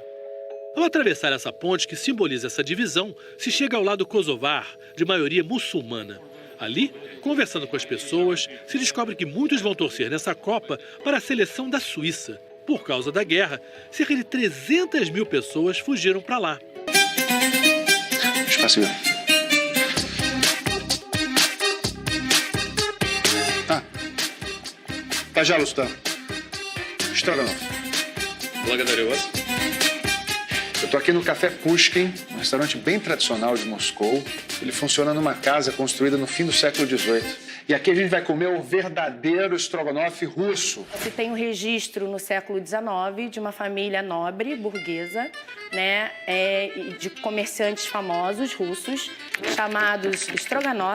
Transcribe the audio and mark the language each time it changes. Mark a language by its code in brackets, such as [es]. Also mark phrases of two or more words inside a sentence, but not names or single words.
[pt] Ao atravessar essa ponte que simboliza essa divisão, se chega ao lado kosovar, de maioria muçulmana. Ali, conversando com as pessoas, se descobre que muitos vão torcer nessa Copa para a seleção da Suíça. Por causa da guerra, cerca de 300 mil pessoas fugiram para lá. [ru] Спасибо. Пожалуйста, Stroganov. Благодарю вас. [pt] Eu estou aqui no Café Pushkin, um restaurante bem tradicional de Moscou. Ele funciona numa casa construída no fim do século XVIII. E aqui a gente vai comer o verdadeiro Strogonoff russo. Se tem um registro no século XIX de uma família nobre, burguesa, né, de comerciantes famosos russos, chamados Stroganov.